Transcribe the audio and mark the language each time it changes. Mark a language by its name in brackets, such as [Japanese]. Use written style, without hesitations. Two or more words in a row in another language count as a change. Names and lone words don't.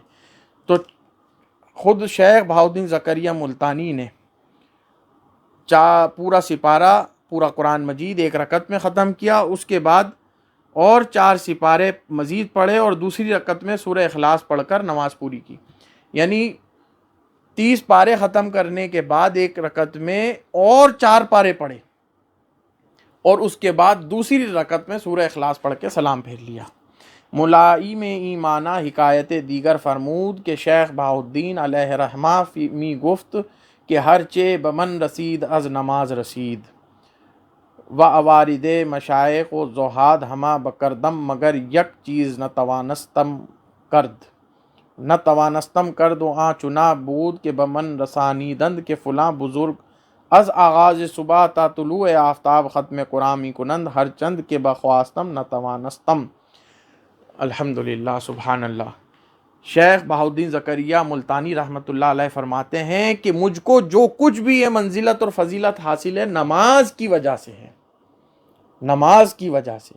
[Urdu] تو خود شیخ بہاؤالدین زکریا ملتانی نے پورا سپارہ، پورا قرآن مجید 1 رکعت میں ختم کیا، اس کے بعد اور 4 سپارے مزید پڑھے اور دوسری رکعت میں سورہ اخلاص پڑھ کر نماز پوری کی۔ یعنی 30 پارے ختم کرنے کے بعد 1 رکعت میں اور 4 پارے پڑھے اور اس کے بعد دوسری رکعت میں سورہ اخلاص پڑھ کے سلام پھیر لیا۔ [Persian] ملائی میں ایمانہ حکایت دیگر فرمود کہ شیخ بہاؤالدین علیہ رحمہ می گفت کہ ہر چے بمن رسید از نماز رسید و اوارد مشائق و زہاد ہما بکردم مگر یک چیز نہ توانستم کرد و آن چنا بود کہ بمن رسانیدند کہ فلاں بزرگ از آغاز صبح تا طلوع آفتاب ختم قرآن می کنند ہر چند کہ بخواستم نہ توانستم۔ [Arabic] الحمدللہ، سبحان اللہ۔ [Urdu] شیخ بہاؤالدین زکریا ملتانی رحمۃ اللہ علیہ فرماتے ہیں کہ مجھ کو جو کچھ بھی یہ منزلت اور فضیلت حاصل ہے نماز کی وجہ سے ہے، نماز کی وجہ سے۔